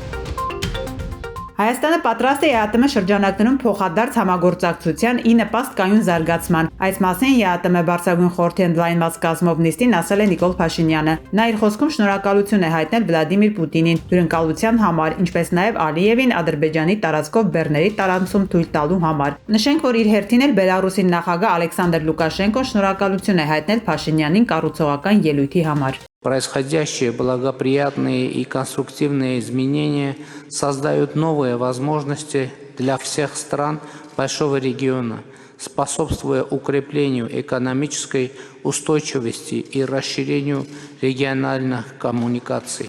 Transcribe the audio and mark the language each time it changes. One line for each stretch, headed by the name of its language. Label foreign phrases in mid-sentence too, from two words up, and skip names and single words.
Armenian: Հայաստանը պատրաստ է ԵԱՏՄ շրջանակներում փոխադարձ համագործակցության ի նպաստ կայուն զարգացման։ Այս մասին ԵԱՏՄ բարձրագույն խորհրդի ընդլայնված կազմով նիստին ասել է Նիկոլ Փաշինյանը։ Նա իր խոսքում շնորհակալություն է հայտնել Վլադիմիր Պուտինին հյուրընկալության համար, ինչպես նաև Ալիևին Ադրբեջանի տարածքով բեռների տարանցում թույլ տալու համար։ Նշենք, որ իր հերթին էլ Բելարուսի նախագահ Ալեքսանդր Լուկաշենկոն շնորհակալություն է հայտնել Փաշինյանին կառուցողական ելույթի համար։
Russian: Происходящие благоприятные и конструктивные изменения создают новые возможности для всех стран большого региона, способствуя укреплению экономической устойчивости и расширению региональных коммуникаций.